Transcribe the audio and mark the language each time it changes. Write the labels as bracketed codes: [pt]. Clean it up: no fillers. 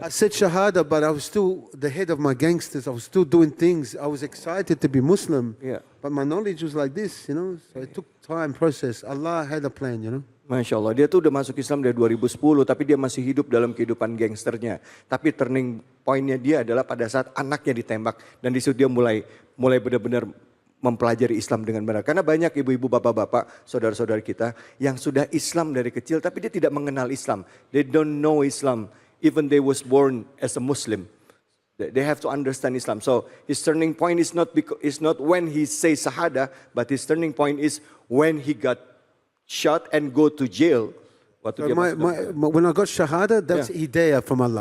[en] I said Shahada, but I was still the head of my gangsters. I was still doing things. I was excited to be Muslim. Yeah. But my knowledge was like this, So it took time, process. Allah had a plan, [id] Masya Allah, dia tuh udah masuk Islam dari 2010, tapi dia masih hidup dalam kehidupan gangsternya. Tapi turning pointnya dia adalah pada saat anaknya ditembak. Dan di situ dia mulai benar-benar mempelajari Islam dengan benar. Karena banyak ibu-ibu, bapak-bapak, saudara-saudara kita yang sudah Islam dari kecil, tapi dia tidak mengenal Islam. [en] They don't know Islam, even they was born as a Muslim. They have to understand Islam. So his turning point is not when he says Shahada, but his turning point is when he got shot and go to jail. When I got Shahada, that's Hidayah from Allah.